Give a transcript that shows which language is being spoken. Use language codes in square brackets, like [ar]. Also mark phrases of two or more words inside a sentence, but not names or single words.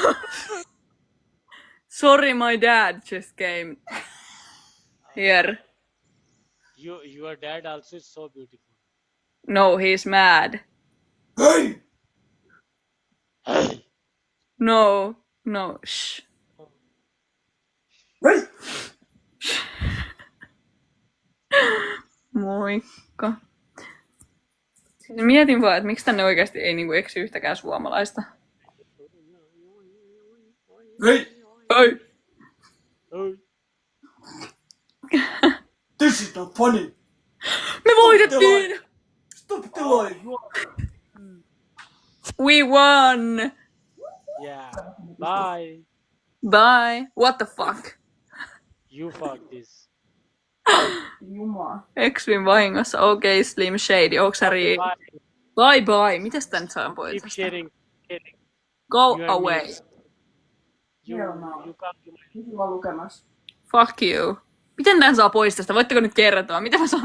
[en] Sorry, my dad just came here. Your dad also is so beautiful. No, he's mad. Hey! No, shh. Hey! [fi] Moikka. Siis mietin vaan, että miksi tänne oikeasti ei niinku eksy yhtäkään suomalaista. [en] Hey! Oi! Hey! This is not funny. [fi] Me voitettiin! [en] Stop the lie. We won! Yeah. Bye. Bye! What the fuck? You fuck this. [fi] Jumala. Eksyin vahingossa. Okei, Slim Shady. Onks sä [en] Bye. [fi] Bye. Mitäs tän nyt saan [en] Keep [fi] pois? [en] sharing. Go You and away. me. Hell no. You come to my [fi] Mihin mä lukemassa? [en] Fuck you. [fi] Miten tän saa pois tästä? Voitteko nyt kertoa? Mitä mä saan